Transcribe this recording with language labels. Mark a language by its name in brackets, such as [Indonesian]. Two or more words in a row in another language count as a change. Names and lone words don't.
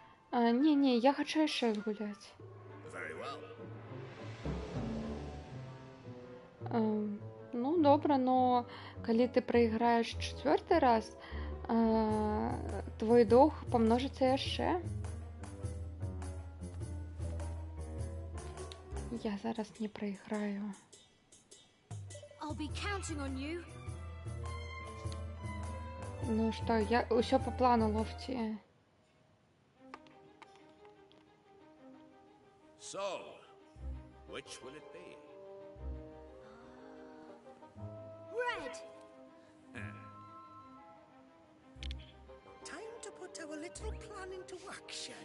[Belarusian] Не, я хачу яшчэ згуляць. [English] Very well. [Belarusian] Ну, добра, но калі ты прайграеш 4-й раз, твой доўг памножыцца яшчэ. Я зараз не прайграю. [English] I'll be counting on you. [Belarusian] Ну што, я ўсё па плану, Лофті. [English] So, which will it be? Red! Time to put our little plan into action.